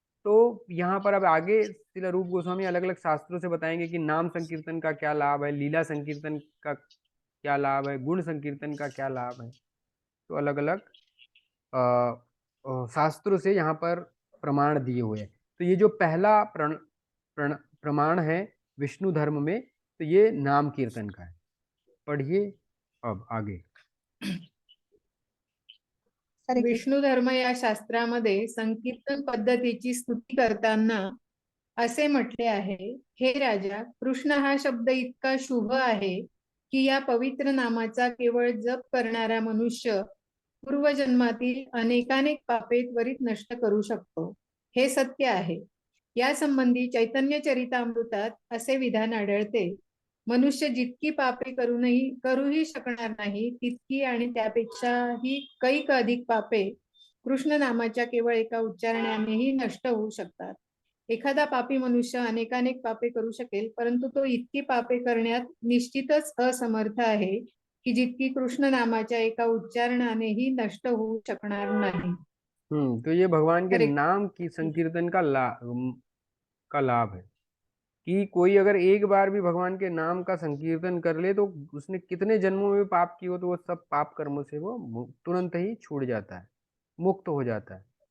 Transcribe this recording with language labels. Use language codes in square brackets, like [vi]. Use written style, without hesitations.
[hi] तो यहाँ पर अब आगे शिला रूप गोस्वामी अलग अलग शास्त्रों से बताएंगे कि नाम संकीर्तन का क्या लाभ है, लीला संकीर्तन का क्या लाभ है, गुण संकीर्तन का क्या लाभ है। तो अलग अलग शास्त्रों से यहाँ पर प्रमाण दिए हुए हैं। तो ये जो पहला प्रमाण है विष्णु धर्म में, तो ये नाम कीर्तन का है। पढ़िए अब आगे। [mr] विष्णु धर्म या शास्त्रामध्ये संकीर्तन पद्धतीची स्तुती करताना असे म्हटले आहे, हे राजा, कृष्ण हा शब्द इतका शुभ आहे की या पवित्र नामाचा केवळ जप करणारा मनुष्य पूर्वजन्मातील अनेकानेक पापे त्वरित नष्ट करू शकतो. हे सत्य आहे. या संबंधी चैतन्य चरितामृतात असे विधान आढळते, मनुष्य जितकी पापे करूही शकणार नाही तितकी आणि त्यापेक्षाही कैक अधिक पापे कृष्ण नामाच्या केवळ एका उच्चारणानेही नष्ट होऊ शकतात. एखादा पापी मनुष्य अनेकानेक पापे करू शकेल, परंतु तो इतकी पापे करण्यात निश्चितच असमर्थ आहे की जितकी कृष्ण नामाच्या एका उच्चारणानेही नष्ट होऊ शकणार नाही. [hi] तो ये भगवान के नाम की संकीर्तन का लाभ है कि कोई अगर एक बार भी भगवान के नाम का संकीर्तन कर ले तो उसने कितने जन्मों में पाप किए हो तो वो सब पाप कर्मों से वो तुरंत ही छूट जाता है, मुक्त हो जाता है।